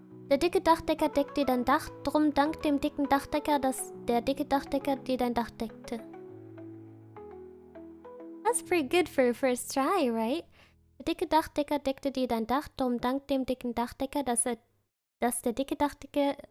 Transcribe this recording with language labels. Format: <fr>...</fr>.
<de>Der dicke Dachdecker deckte dein Dach, drum dank dem dicken Dachdecker, dass der dicke Dachdecker dir dein Dach deckte.</de> <en>That's pretty good for a first try, right?</en> <de>Der dicke Dachdecker deckte dir dein Dach, drum dank dem dicken Dachdecker, dass der dicke Dachdecker...</de>